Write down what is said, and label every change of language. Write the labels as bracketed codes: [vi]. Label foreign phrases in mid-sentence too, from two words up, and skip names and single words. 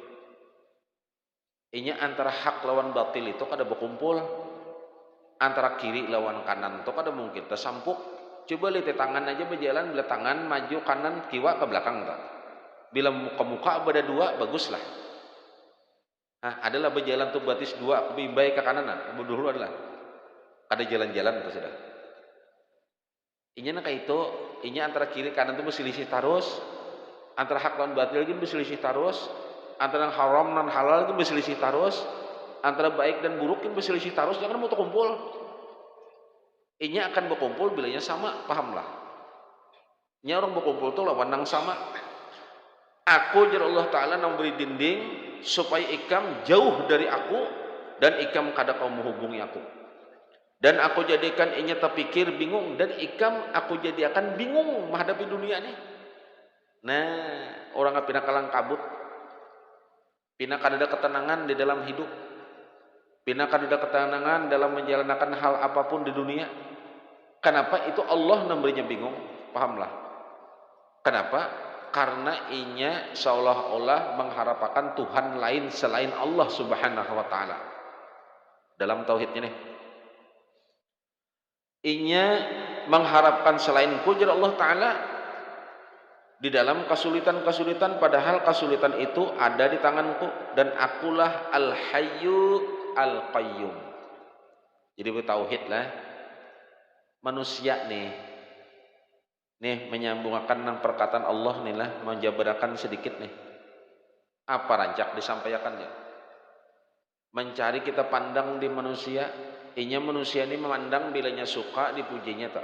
[bjn] Ini antara hak lawan batil itu kada berkumpul, antara kiri lawan kanan itu kada mungkin tersampuk. Coba lihat tangan aja berjalan, bila tangan maju kanan kiwa ke belakang tak. [id] Bila muka-muka ada dua baguslah. [bjn] Nah, adalah berjalan tuh batis dua bimbai ke kanan nah. [id] Dulu adalah ada jalan-jalan itu sudah. Ini nak itu, ini antara kiri kanan itu berselisih terus, antara hak lawan batil lagi berselisih terus, antara haram dan halal itu berselisih terus, antara baik dan buruk itu berselisih terus. Jangan mau terkumpul. Ini akan berkumpul bilanya sama, pahamlah. [bjn] Ini orang berkumpul tuh lawan yang sama. Aku jar Allah Ta'ala memberi dinding supaya ikam jauh dari aku dan ikam kada kau menghubungi aku. Dan aku jadikan inya terpikir bingung dan ikam aku jadikan bingung menghadapi dunia ini. Nah, orang pindah kalang kabut, pindah kada ada ketenangan di dalam hidup, pindah kada ada ketenangan dalam menjalankan hal apapun di dunia. [id] Kenapa? Itu Allah memberinya bingung, pahamlah. [bjn] Kenapa? Karena inya seolah-olah mengharapkan Tuhan lain selain Allah [ar] سبحانه وتعالى. [bjn] Dalam tauhidnya nih, inya mengharapkan selainku jar Allah Ta'ala di dalam kesulitan-kesulitan, padahal kesulitan itu ada di tanganku dan akulah Al-Hayyu Al-Qayyum. [id] Jadi bertauhid lah manusia nih menyambungkan dengan perkataan Allah nih lah, menjabarakan sedikit nih. [bjn] Apa rancak disampaikannya? Mencari kita pandang di manusia, inya manusia ini memandang bilanya suka dipujinya tak.